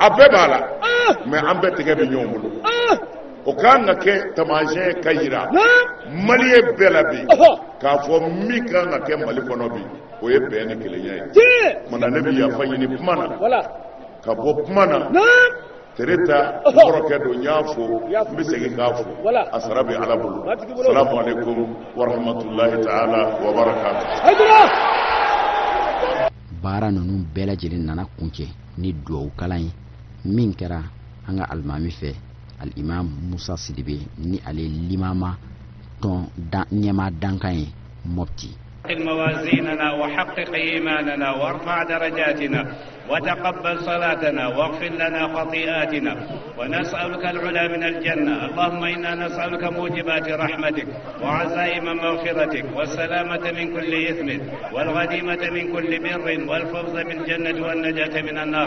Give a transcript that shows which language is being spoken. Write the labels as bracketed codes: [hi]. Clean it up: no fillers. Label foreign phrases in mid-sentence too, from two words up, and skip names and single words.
[bm] bɛɛ b'a la mais an bɛɛ tɛgɛ bɛ ɲɔgɔn bolo o kan ka kɛ taamasiyɛn ka yira maliyɛn bɛɛ la bi k'a fɔ min kan ka kɛ Mali kɔnɔ bi o ye bɛn ni kelenya ye mana ne bɛ yafa ɲini kuma na ka bɔ kuma na Tereta kɔrɔkɛ don n y'a fo n bɛ segin k'a fo a sara bɛ Ala bolo [ar] السلام عليكم ورحمة الله تعالى وبركاته. [bm] baara ninnu bɛɛ lajɛlen nana kuncɛ ni duwawu kalan ye min kɛra an ka alimami fɛ al-imam Musa Sidibe ni ale limama tɔn ɲɛma dankan ye Mopti. [ar] موازيننا وحقق إيماننا وارفع درجاتنا وتقبل صلاتنا واغفر لنا خطيئاتنا ونسألك العلا من الجنة. اللهم إنا نسألك موجبات رحمتك وعزائم مغفرتك والسلامة من كل إثم والغنيمة من كل بر والفوز بالجنة والنجاة من النار.